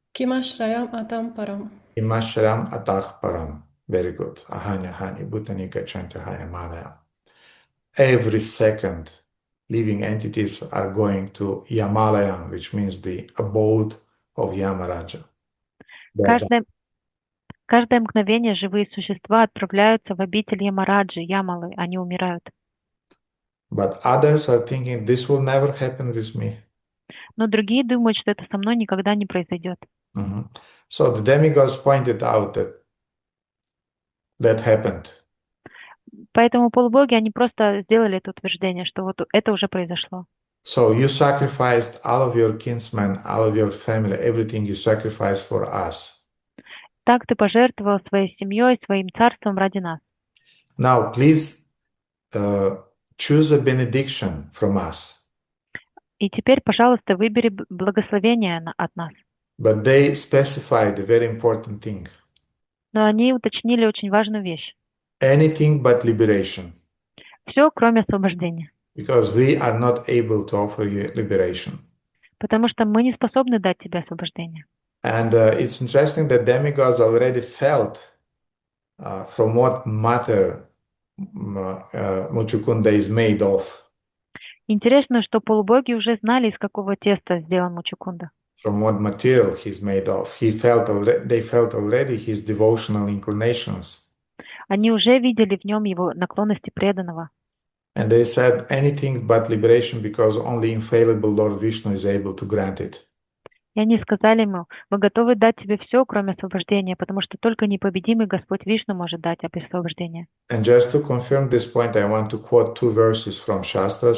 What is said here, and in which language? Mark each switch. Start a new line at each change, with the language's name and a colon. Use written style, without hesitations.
Sanskrit: Kimashrayam atam param. imashram atach param.
English: Very good.
Sanskrit: Ahani bhutani gachanti hayamalaya.
English: Every second, living entities are going to Yamalayam, which means the abode of Yamaraja.
Russian: Каждое мгновение живые существа отправляются в обитель Ямараджи, Ямалы, они умирают.
English: But others are thinking this will never happen with me.
Russian: Но другие думают, что это со мной никогда не произойдет.
English: So the demigods pointed out that happened.
Russian: Поэтому полубоги, они просто сделали это утверждение, что вот это уже произошло.
English: So you sacrificed all of your kinsmen, all of your family, everything you sacrificed for us.
Russian: Так ты пожертвовал своей семьей, своим царством ради нас.
English: Now, please choose a benediction from us.
Russian: И теперь, пожалуйста, выбери благословение от нас.
English: But they specified a very important thing.
Russian: Но они уточнили очень важную вещь.
English: Anything but liberation.
Russian: Все, кроме освобождения.
English: Because we are not able to offer you liberation.
Russian: Потому что мы не способны дать тебе освобождение.
English: And it's interesting that demigods already felt from what matter Muchukunda is made of.
Russian: Интересно, что полубоги уже знали, из какого теста сделан Мучукунда.
English: From what material he's made of. They felt already his devotional inclinations.
Russian: Они уже видели в нем его наклонности преданного.
English: And they said anything but liberation because only infallible Lord Vishnu is able to grant it.
Russian: И они сказали ему: мы готовы дать тебе все, кроме освобождения, потому что только непобедимый Господь Вишну может дать освобождение.
English: And just to confirm this point, I want to quote two verses from Shastras.